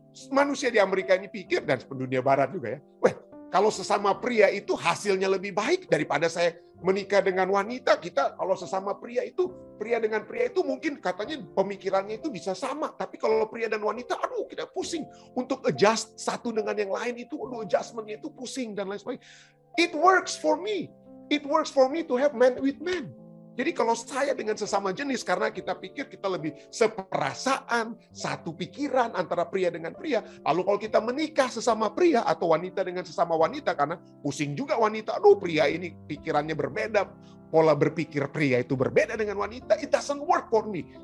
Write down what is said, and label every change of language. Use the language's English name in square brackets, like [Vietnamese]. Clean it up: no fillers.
[Indonesian] manusia di Amerika ini pikir, dan dunia barat juga ya, kalau sesama pria itu hasilnya lebih baik daripada saya menikah dengan wanita. Kita kalau sesama pria dengan pria itu mungkin katanya pemikirannya itu bisa sama. Tapi kalau pria dan wanita, aduh kita pusing. Untuk adjust satu dengan yang lain itu, aduh adjustmentnya itu pusing dan lain sebagainya. [English] It works for me. It works for me to have men with men. [Indonesian] Jadi kalau saya dengan sesama jenis, karena kita pikir kita lebih seperasaan, satu pikiran antara pria dengan pria. Lalu kalau kita menikah sesama pria atau wanita dengan sesama wanita, karena pusing juga wanita, aduh pria ini pikirannya berbeda, pola berpikir pria itu berbeda dengan wanita, [English] it doesn't work for me.